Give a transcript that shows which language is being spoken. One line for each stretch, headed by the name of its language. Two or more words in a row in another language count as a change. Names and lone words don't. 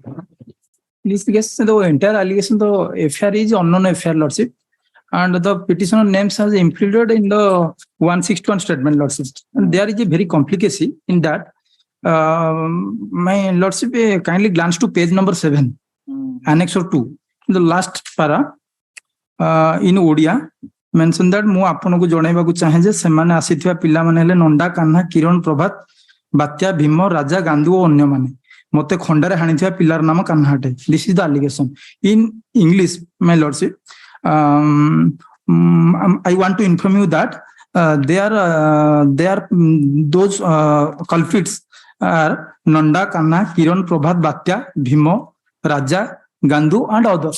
English: In this case, the entire allegation, the affair is unknown affair, Lordship, and the petitioner names has included in the 161 statement, Lordship. And there is a very complicacy in that. My Lordship, kindly glance to page number 7, annexure 2, the last para in Odia. Mention that
Odia: ମୁଁ ଆପଣଙ୍କୁ ଜଣାଇବାକୁ ଚାହେଁ ଯେ ସେମାନେ ଆସିଥିବା ପିଲାମାନେ ହେଲେ ନଣ୍ଡା କାହ୍ନା କିରଣ ପ୍ରଭାତ ବାତ୍ୟା ଭୀମ ରାଜା ଗାନ୍ଧୁ ଓ ଅନ୍ୟମାନେ ମତେ ଖଣ୍ଡାରେ ହାଣିଥିବା ପିଲାର ନାମ କାହ୍ନା ଅଟେ.
English: This is the allegation in English, my lordship. I want to inform you that those culprits are nanda kanna kiran prabhat batya bhimo raja gandu and others.